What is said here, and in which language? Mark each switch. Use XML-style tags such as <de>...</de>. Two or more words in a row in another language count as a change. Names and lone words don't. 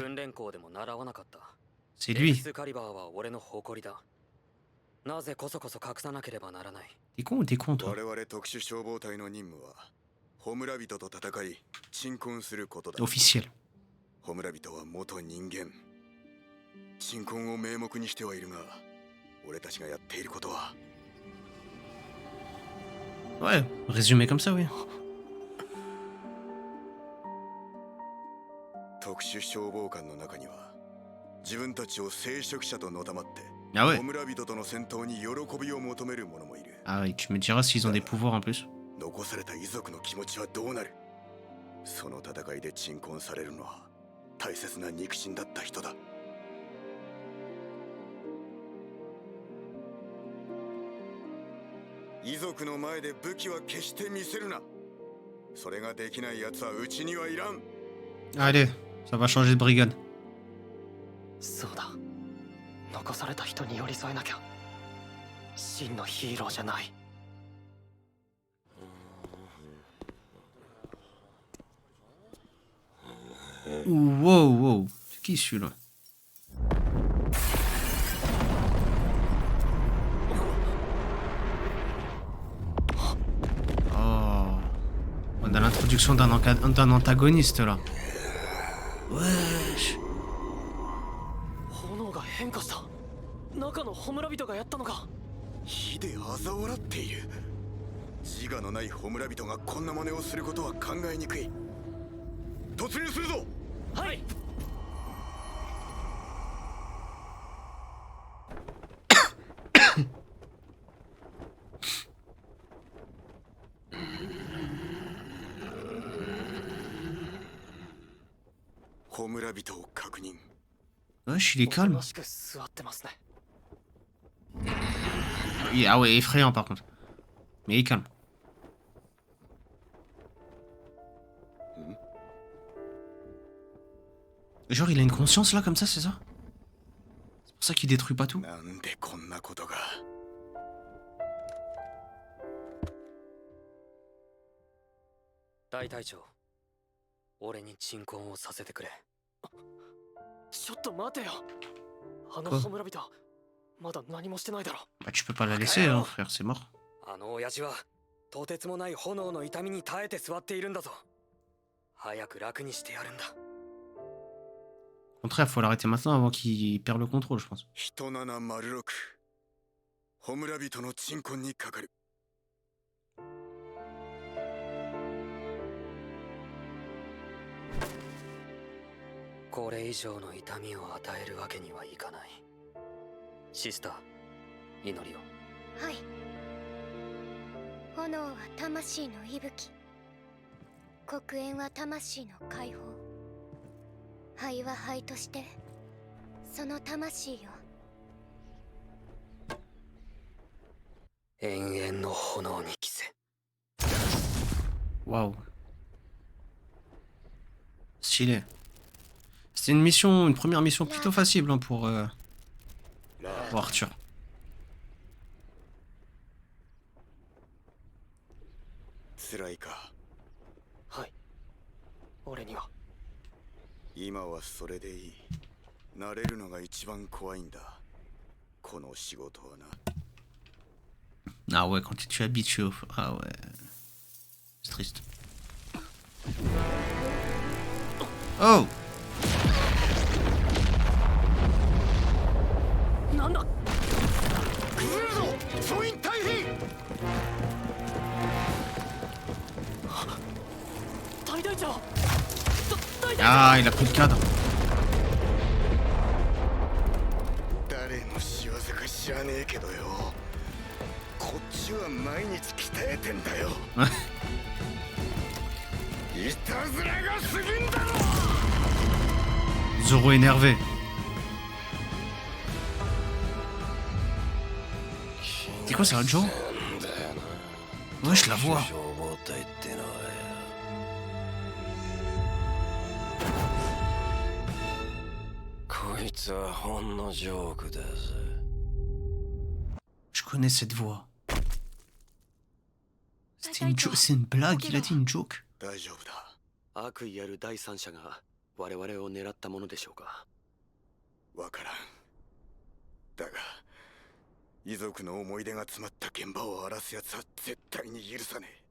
<fr>C'est lui. T'es con ou t'es con, toi? Officiel.</fr> <ja>ホムラビトは元人間。鎮魂を名目にしてはいるが、俺たちがやっていることは。</ja> <fr>Ouais, résumé comme ça, oui.</fr> <ja>特殊消防官の中には、自分たちを聖職者とのたまって、</ja> <fr>Ah ouais.</fr> <ja>ホムラビトとの戦闘に喜びを求める者もいる。</ja> <fr>Ah oui, tu me diras s'ils ont des pouvoirs en plus.</fr> <ja>残された遺族の気持ちはどうなる？その戦いで鎮魂されるのは大切な肉親だった人だ。遺族の前で武器は決して見せるな。それができない奴はうちにはいらん。</ja> <fr>Allez, ça va changer de brigade.</fr> <ja>そうだ。残された人に寄り添えなきゃ。真のヒーローじゃない。</ja> <fr>Wow, wow. C'est qui celui-là? Oh. On a l'introduction d'un antagoniste là. Wesh.</fr> <ja>炎が変化した。中のホムラビトがやったのか。火で嘲笑っている。自我のないホムラビトがこんな真似をすることは考えにくい。突入するぞ。はい。ホムラビトを確認。</ja> <fr>Wesh, il est calme.</fr> <ja>おとなしく座ってますね。</ja> <fr>Ah ouais, effrayant par contre. Mais il est calme. Genre il a une conscience là comme ça, c'est ça? C'est pour ça qu'il détruit pas tout?</fr> <ja>なんでこんなことが。大隊長、俺に鎮魂をさせてくれ。ちょっと待てよ。あのホムラビト、まだ何もしてないだろ。</ja> <fr>Bah tu peux pas la laisser, hein, frère, c'est mort.</fr> <ja>あの親父はとてつもない炎の痛みに耐えて座っているんだぞ。早く楽にしてやるんだ。</ja> <fr>Au contraire, faut l'arrêter maintenant avant qu'il perde le contrôle, je pense.</fr> <ja>1706 ホムラビトの鎮魂にかかる。これ以上の痛みを与えるわけにはいかない。シスター、祈りを。はい。炎は魂の息吹。黒煙は魂の解放。灰は灰としてその魂よ。永遠の炎に着せ。</ja> <fr>Waouh. Stylé. C'était une mission, une première mission plutôt facile hein, pour Arthur.</fr> <ja>辛いか。はい。俺には。今はそれでいい。慣れるのが一番怖いんだ。この仕事はな。</ja> <fr>Ah ouais, quand tu es habitué au... Ah ouais. C'est triste. Oh!</fr> <ja>なんだ。崩れるぞ。総員大変。大隊長。</ja> <fr>Ah, il a pris le cadre.</fr> <ja>誰の仕業か知らねえけどよ。こっちは毎日鍛えてんだよ。</ja> <fr>Zoro énervé. C'est quoi ça, Joe? Ouais, je la vois.</fr> <ja>こいつはほんのジョークだぜ。</ja> <fr>Je connais cette voix. C'est une blague, il a dit une joke.</fr> <ja>大丈夫だ。悪意ある第三者が我々を狙ったものでしょうか。わからん。だが遺族の思い出が詰まった現場を荒らす奴は絶対に許さねえ。</ja>